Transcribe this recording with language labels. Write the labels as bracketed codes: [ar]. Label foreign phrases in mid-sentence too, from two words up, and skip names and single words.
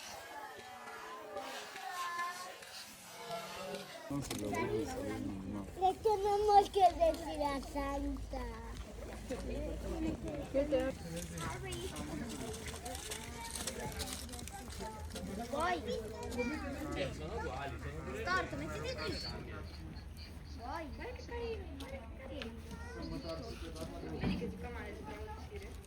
[es] No se lo voy a salir, no. Le tenemos que decir a Santa. Voy. [it] Storto, mettiti qui. Vai, guarda che carino, guarda che carino. Vedi che si fa male, si prova a uscire.